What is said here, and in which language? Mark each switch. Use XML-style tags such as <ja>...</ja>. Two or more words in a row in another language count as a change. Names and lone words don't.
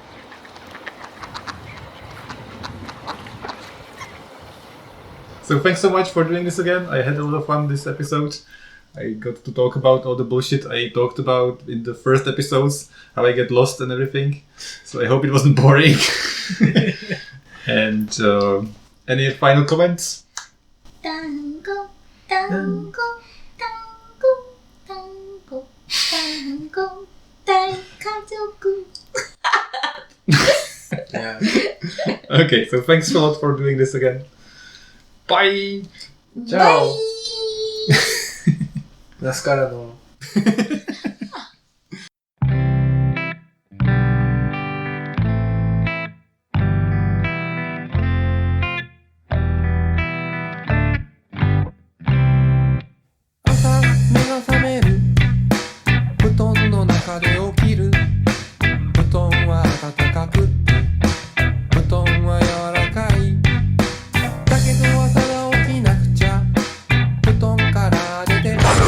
<en>So thanks so much for doing this again. I had a lot of fun this episode. I got to talk about all the bullshit I talked about in the first episodes, how I get lost and everything. So I hope it wasn't boring. And any final comments?</en> <ja>Tango, tango, tango, tango, tango, daikazoku.</ja> <en>Yeah. Okay, so thanks a lot for doing this again. Bye! Ciao. Bye.</en> <ja>ナスからの朝目が覚める布団の中で起きる布団は暖かくって布団は柔らかいだけど朝が起きなくちゃ布団から出て</ja>